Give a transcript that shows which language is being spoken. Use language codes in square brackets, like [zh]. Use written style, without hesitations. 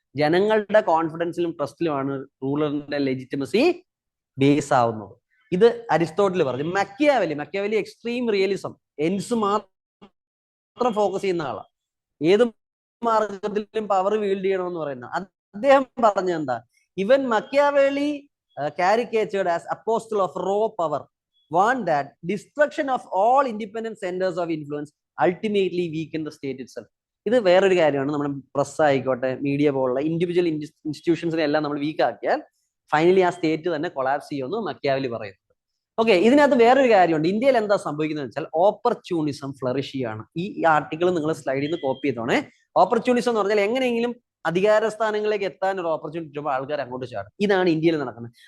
[ml] ജനങ്ങളുടെ കോൺഫിഡൻസിലും ട്രസ്റ്റിലുമാണ് റൂളറിന്റെ legitimacy base ആവുന്നത്. ഇത് അരിസ്റ്റോട്ടിൽ പറഞ്ഞു. മക്കിയാവലി എക്സ്ട്രീം റിയലിസം, എൻസ് മാത്രം ഫോക്കസ് ചെയ്യുന്ന ആളാണ്. ഏത് മാർഗത്തിലും പവർ വീൽഡ് ചെയ്യണമെന്ന് പറയുന്ന അദ്ദേഹം പറഞ്ഞ എന്താ? [en] ഇവൻ Machiavelli caricatured as apostle of raw power warned that destruction of all independent centers of influence ultimately weaken the state itself. [ml] ഇത് വേറൊരു കാര്യമാണ്. നമ്മുടെ പ്രസ് ആയിക്കോട്ടെ, മീഡിയ പോലുള്ള ഇൻഡിവിജ്വൽ ഇൻസ്റ്റിറ്റ്യൂഷൻസിനെ എല്ലാം നമ്മൾ വീക്ക് ആക്കിയാൽ ഫൈനലി ആ സ്റ്റേറ്റ് തന്നെ കൊളാപ്സ് ചെയ്യുമെന്ന് മക്കിയാവലി പറയുന്നത്. ഓക്കെ, ഇതിനകത്ത് വേറൊരു കാര്യമുണ്ട്. ഇന്ത്യയിൽ എന്താ സംഭവിക്കുന്നത് വെച്ചാൽ ഓപ്പർച്യൂണിസം ഫ്ലറിഷ് ചെയ്യാണ്. ഈ ആർട്ടിക്കിൾ നിങ്ങൾ സ്ലൈഡിൽ നിന്ന് കോപ്പി ചെയ്തോണേ. ഓപ്പർച്യൂണിസം എന്ന് പറഞ്ഞാൽ എങ്ങനെയെങ്കിലും അധികാര സ്ഥാനങ്ങളിലേക്ക് എത്താൻ ഒരു ഓപ്പർച്യൂണിറ്റി കിട്ടുമ്പോൾ ആൾക്കാർ അങ്ങോട്ട് ചാടും. ഇതാണ് ഇന്ത്യയിൽ നടക്കുന്നത്.